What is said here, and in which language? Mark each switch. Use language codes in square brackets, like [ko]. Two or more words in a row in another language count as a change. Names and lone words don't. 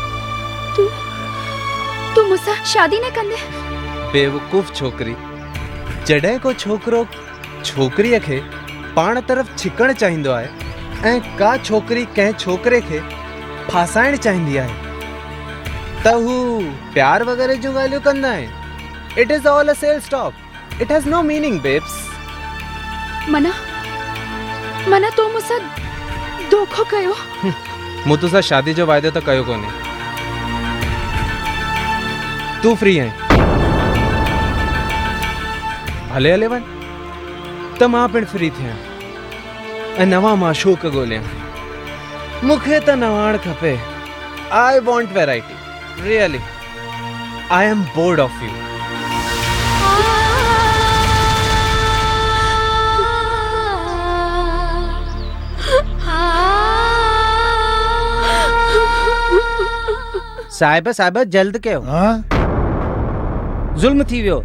[hi] तू मुझसे शादी न कंदे? [sd] बेवकूफ़ छोकरी, जॾहिं को छोकिरो छोकिरीअ खे पाण तरफ़ छिकणु चाहींदो आहे ऐं का छोकिरी कंहिं छोकिरे खे फासाइणु चाहींदी आहे त हू प्यार वग़ैरह जूं ॻाल्हियूं कंदा आहिनि. [en] It is all a sales talk. It has no meaning babes. [sd] मना तो मूंसां धोखो कयो. मूं तोसां शादी जो वाइदो त कयो कोन्हे. तूं फ्री आहीं? हले हले वञ त मां पिणु फ्री थियां ऐं नवां माशूक ॻोल्हियां. मूंखे त नवाण खपे. [en] I want variety. Really I am bored of you. [sd] साहिब जल्द कयो. ज़ुल्म थी वियो.